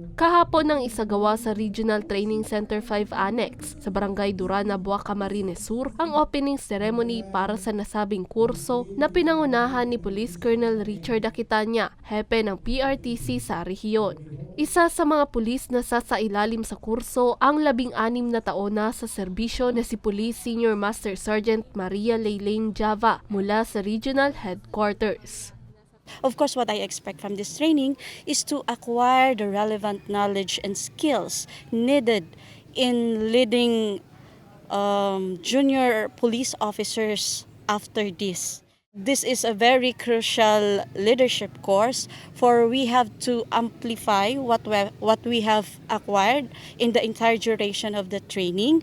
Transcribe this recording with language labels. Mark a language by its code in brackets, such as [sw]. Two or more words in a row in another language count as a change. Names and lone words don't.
[tl] Kahapon nang isagawa sa Regional Training Center 5 Annex sa Barangay Durana, Camarines Sur ang opening ceremony para sa nasabing kurso na pinangunahan ni Police Colonel Richard Aquitania, hepe ng PRTC sa rehiyon. Isa sa mga pulis na sasailalim sa kurso ang 16 na taon na sa serbisyo na si Police Senior Master Sergeant Maria Lane Java mula sa Regional Headquarters. [en] Of course, what I expect from this training is to acquire the relevant knowledge and skills needed in leading junior police officers after this. This is a very crucial leadership course, for we have to amplify what we have acquired in the entire duration of the training.